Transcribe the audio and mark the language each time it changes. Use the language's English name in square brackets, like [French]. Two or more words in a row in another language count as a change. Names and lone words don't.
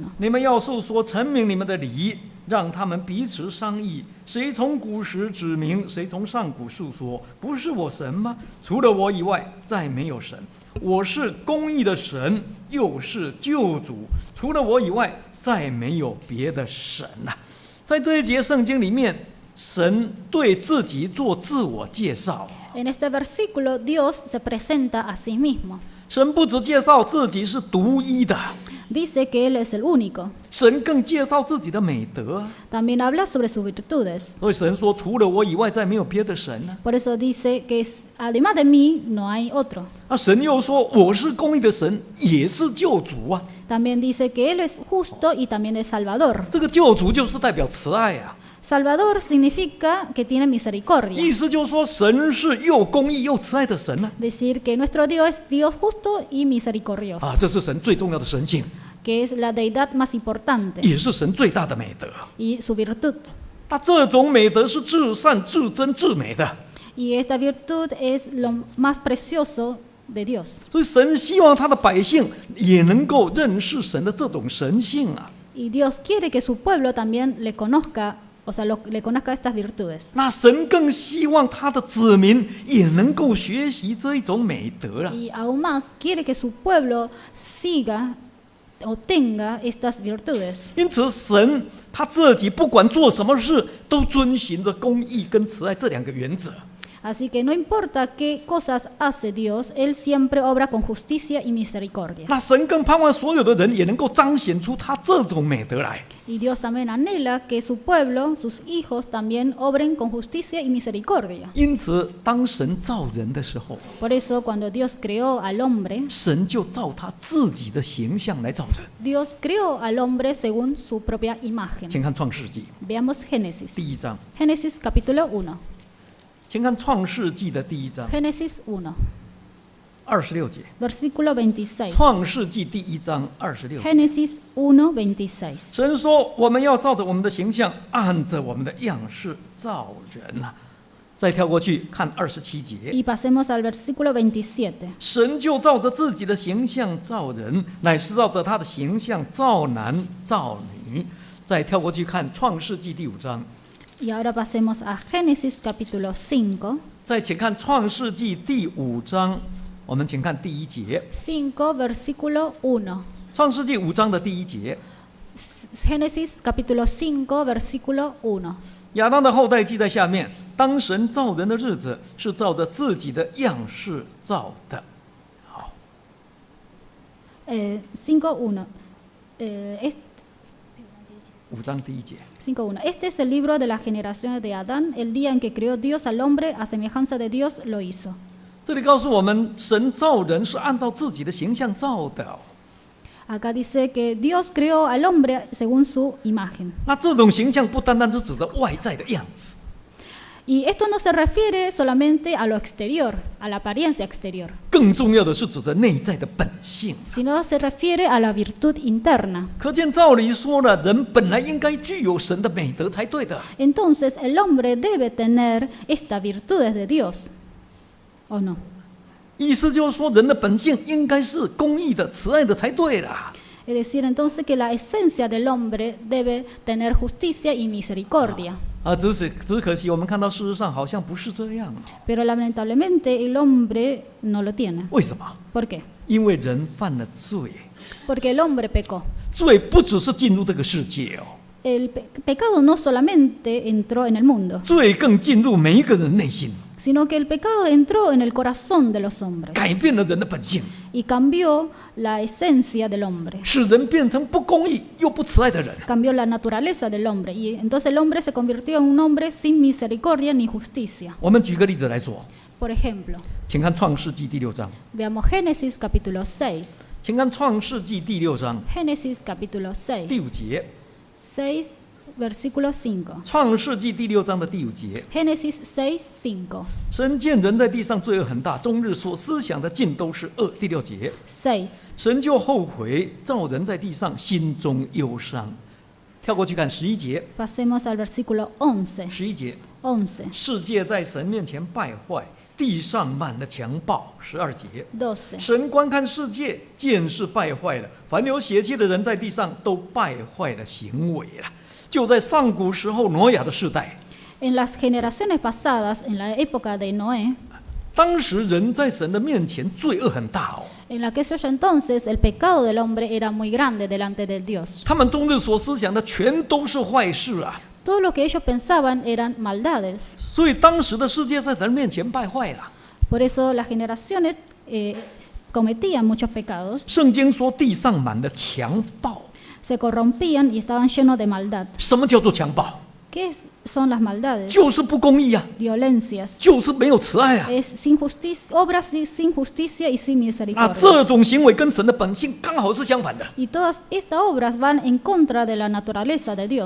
[Chinese] 你们要述说陈明你们的理，让他们彼此商议，谁从古时指明，谁从上古述说，不是我神吗？除了我以外，再没有神。我是公义的神，又是救主，除了我以外，再没有别的神呐、在这一节圣经里面，神对自己做自我介绍。 [Spanish] En este versículo Dios se presenta a sí mismo. [Chinese] 神不只介绍自己是独一的， [Spanish] Dice que Él es el único. [Chinese] 神更介绍自己的美德啊。 [Spanish] También habla sobre sus virtudes. [Chinese] 所以神说，除了我以外，再没有别的神呢、 [Spanish] Por eso dice que además de mí no hay otro. [Chinese] 神又说，我是公义的神，也是救主啊。 [Spanish] También dice que Él es justo y también es Salvador. [Chinese] 这个救主就是代表慈爱啊， [Spanish] Salvador significa que tiene misericordia. [Chinese] 意思就是说，神是又公义又慈爱的神呢、 [Spanish] Decir que nuestro Dios es Dios justo y misericordioso. [Chinese] 这是神最重要的神性， [Spanish] Que es la deidad más importante [Chinese] 也是神最大的美德。 [Spanish] y su virtud. [Chinese] 那这种美德是至善、至真、至美的， [Spanish] Y esta virtud es lo más precioso de Dios. [Chinese] 所以神希望他的百姓也能够认识神的这种神性啊。 [Spanish] Y Dios quiere que su pueblo también le conozca, o sea, le conozca estas virtudes. [Chinese] 那神更希望他的子民也能够学习这一种美德啊。 [Spanish] Y aún más quiere que su pueblo siga o tenga estas virtudes. [Chinese] 因此，神他自己不管做什么事，都遵循着公义跟慈爱这两个原则。 [Spanish] Así que no importa qué cosas hace Dios, Él siempre obra con justicia y misericordia. [Chinese] 那神更盼望所有的人也能够彰显出他这种美德来。 [Spanish] Y Dios también anhela que su pueblo, sus hijos, también obren con justicia y misericordia. [Chinese] 因此，当神造人的时候， [Spanish] Por eso, cuando Dios creó al hombre, [Chinese] 神就照他自己的形象来造人。 [Spanish] Dios creó al hombre según su propia imagen. [Chinese] 请看创世纪 [Spanish] Veamos Génesis. [Chinese] 第1章， [Spanish] Génesis capítulo 1. [Chinese] 请看创世纪的第1章 [Spanish] Génesis 1, [Chinese] 26节。 [Spanish] versículo 26. [Chinese] 创世纪第1章26节。 [Spanish] Génesis 1:26. [Chinese] 神说：“我们要照着我们的形象，按着我们的样式造人啊。” 再跳过去看27节， [Spanish] Y pasemos al versículo 27. [Chinese] 神就照着自己的形象造人，乃是照着他的形象造男造女。再跳过去看创世纪第5章， [Spanish] Y ahora pasemos a Génesis capítulo 5. [Chinese] 再请看创世纪第5章，我们请看第1节。 [Spanish] 5, versículo 1. [Chinese] 创世纪5章的第1节， [Spanish] Génesis capítulo 5, versículo 1. [Chinese] 亚当的后代记在下面。当神造人的日子，是照着自己的样式造的。好， [Spanish] 5.1. [Chinese] 5章第1节。 [Spanish] 5.1. Este es el libro de las generaciones de Adán, el día en que creó Dios al hombre, a semejanza de Dios lo hizo. [Chinese] 这里告诉我们，神造人是按照自己的形象造的。 [Spanish] Acá dice que Dios creó al hombre según su imagen. [Chinese] 那这种形象不单单是指着外在的样子， [Spanish] Y esto no se refiere solamente a lo exterior, a la apariencia exterior, [Chinese] 更重要的是指着内在的本性。 [Spanish] sino se refiere a la virtud interna. [Chinese] 可见照理说了，人本来应该具有神的美德才对的。 [Spanish] Entonces el hombre debe tener estas virtudes de Dios, ¿o no? [Chinese] 意思就是说，人的本性应该是公义的、慈爱的才对啦。 [Spanish] Es decir, entonces que la esencia del hombre debe tener justicia y misericordia. [Chinese] 只可惜我们看到事实上好像不是这样。 [Spanish] Pero lamentablemente el hombre no lo tiene. [Chinese] 为什么？ [Spanish] ¿Por qué? [Chinese] 因为人犯了罪， [Spanish] Porque el hombre pecó. [Chinese] 罪不只是进入这个世界哦， [Spanish] El pecado no solamente entró en el mundo, [Chinese] 罪更进入每一个人内心， [Spanish] sino que el pecado entró en el corazón de los hombres [Chinese] 改变了人的本性， [Spanish] y cambió la esencia del hombre, [Chinese] 使人变成不公义又不慈爱的人。 [Spanish] cambió la naturaleza del hombre. Y entonces el hombre se convirtió en un hombre sin misericordia ni justicia. [Chinese] 我们举个例子来说， [Spanish] Por ejemplo, [Chinese] 请看创世纪第6章， [Spanish] veamos Génesis capítulo 6. [Chinese] 请看创世纪第6章 [Spanish] Génesis capítulo [Chinese] 第 6, 5节， [Spanish] 6, versículo 5. [Chinese] 创世纪第6章的第5节。 [Spanish] Génesis 6, 5. [Chinese] 神见人在地上罪恶很大，终日所思想的尽都是恶。第6节， [Spanish] 6. [Chinese] 神就后悔造人在地上，心中忧伤。跳过去看11节， [Spanish] Pasemos al versículo 11. [Chinese] 11 节， [Spanish] 11. [Chinese] 世界在神面前败坏，地上满了强暴。12节， [Spanish] 12. [Chinese] 神观看世界，见是败坏了，凡有血气的人在地上都败坏了行为了。就在上古时候挪亚的世代， [Spanish] En las generaciones pasadas, en la época de Noé, [Chinese] 当时人在神的面前罪恶很大哦， [Spanish] en aquellos entonces el pecado del hombre era muy grande delante de Dios. [Chinese] 他们终日所思想的全都是坏事啊。 [Spanish] Todo lo que ellos pensaban eran maldades. [Chinese] 所以当时的世界在神面前败坏了。 [Spanish] Por eso las generaciones cometían muchos pecados, [Chinese] 圣经说地上满了强暴。 [Spanish] se corrompían y estaban llenos de maldad. [Chinese] 什么叫做强暴？ [Spanish] ¿Qué son las maldades? [Chinese] 就是不公义啊， [Spanish] Violencias. [Chinese] 就是没有慈爱啊。 [Spanish] Es sin justicia, obras sin justicia y sin [Chinese] 那 [Spanish] misericordia. [Chinese] 这种行为跟神的本性刚好是相反的。 [Spanish] Y todas estas obras van en contra de la naturaleza de Dios.